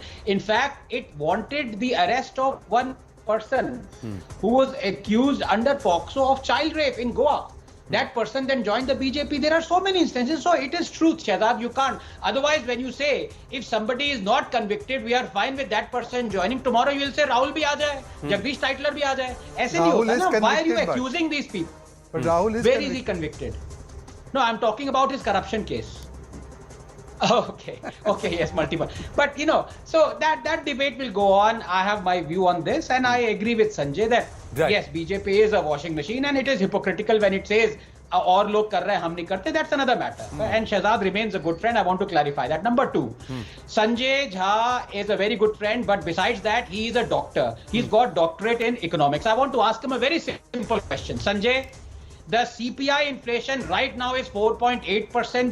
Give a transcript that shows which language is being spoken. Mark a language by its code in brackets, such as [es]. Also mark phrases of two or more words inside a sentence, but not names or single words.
[en] In fact, it wanted the arrest of one person who was accused under POCSO of child rape in Goa. That person then joined the BJP. There are so many instances. So it is truth, Shehzad. You can't. Otherwise, when you say, if somebody is not convicted, we are fine with that person joining. Tomorrow you will say, [hi] राहुल भी आ जाए, जगदीश टाइटलर भी आ जाए। ऐसे नहीं होता ना. [en] Why are you accusing these people? But Rahul is Where is he convicted? No, I'm talking about his corruption case. Okay, yes, multiple. But, you know, so that debate will go on. I have my view on this and I agree with Sanjay that yes, BJP is a washing machine and it is hypocritical when it says [hi] और लोग कर रहे हैं हम नहीं करते. [en] That's another matter. And Shehzad remains a good friend. I want to clarify that. Number two, Sanjay Jha is a very good friend, but besides that, he is a doctor. He's got doctorate in economics. I want to ask him a very simple question. Sanjay, the CPI inflation right now is 4.8%.